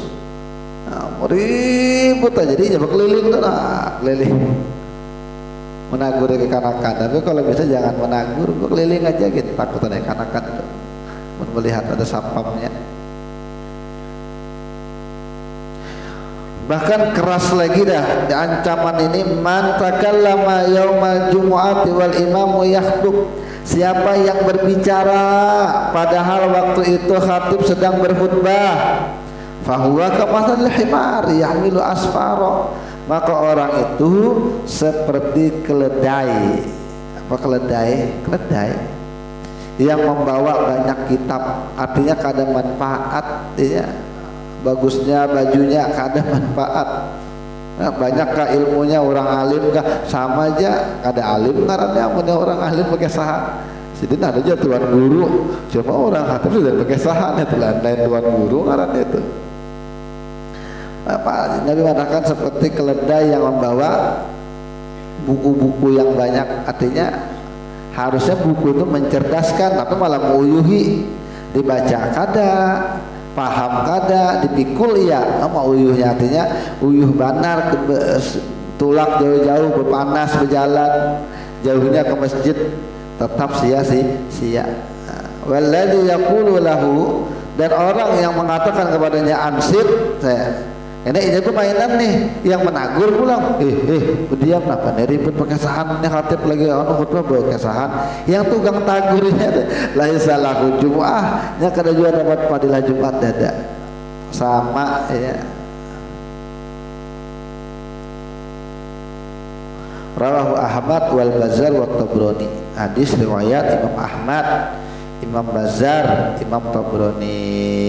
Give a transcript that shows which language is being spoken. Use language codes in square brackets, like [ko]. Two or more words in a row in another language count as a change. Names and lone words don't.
[bjn] Nah, ribut aja, jadi berkeliling tuh, keliling menaguri kekanakan. Tapi kalau bisa jangan menagur, berkeliling aja gitu, takut ada kekanakan itu. [id] Melihat ada sapamnya. Bahkan keras lagi dah ancaman ini, [ar] من تكلم يوم الجمعة والإمام يخطب, [id] siapa yang berbicara padahal waktu itu khatib sedang berkhutbah, [ar] فهو كمثل الحمار يحمل أسفارا, [id] maka orang itu seperti keledai. Apa keledai? Keledai yang membawa banyak kitab, [bjn] artinya kada manfaat ya. Bagusnya bajunya kada manfaat. Nah, banyakkah ilmunya orang alim kah? Sama aja, kada alim ngarannya punya orang alim pakai saha. Jadi ada aja tuan guru, cuma orang khatib sudah pakai saha itu lain tuan guru ngarannya itu. [id] Apa Nabi mengatakan seperti keledai yang membawa buku-buku yang banyak, artinya harusnya buku itu mencerdaskan, tapi malah menguyuhi, [bjn] dibaca kada, paham kada, dipikul ya, sama uyuhnya, artinya uyuh banar tulak jauh-jauh berpanas berjalan jauhnya ke masjid tetap sia-sia. [ar] والذي يقول له, [id] dan orang yang mengatakan kepadanya ansit, [bjn] ini tuh mainan nih, yang menagur pulang, berdiam apa nih ribut pakai sahan nih khatib lagi khutbah bawa kesahan, yang tukang tagurnya [ar] ليس له جمعة, [bjn] nya kada juga dapat fadilah Jumat dada. [id] Sama ya. [ar] رواه أحمد والبزار والطبراني. [id] Hadis riwayat Imam Ahmad, Imam Bazzar, Imam Tabrani.